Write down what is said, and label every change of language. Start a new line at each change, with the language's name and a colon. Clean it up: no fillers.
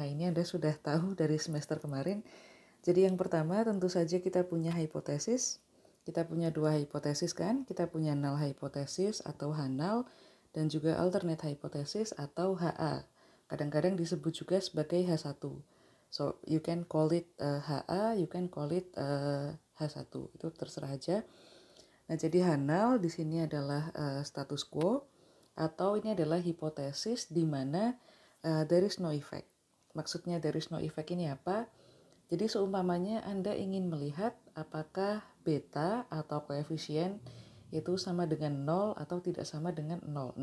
Indonesian: Nah, ini Anda sudah tahu dari semester kemarin. Jadi yang pertama tentu saja kita punya hipotesis. Kita punya dua hipotesis kan? Kita punya null hypothesis atau H-null dan juga alternate hypothesis atau HA. Kadang-kadang disebut juga sebagai H1.
English: So, you can call it HA, you can call it H1.
Indonesian: Itu terserah aja. Nah, jadi H-null di sini adalah status quo atau ini adalah hipotesis di mana there is no effect. Maksudnya there is no effect ini apa? Jadi seumpamanya Anda ingin melihat apakah beta atau koefisien itu sama dengan 0 atau tidak sama dengan 0.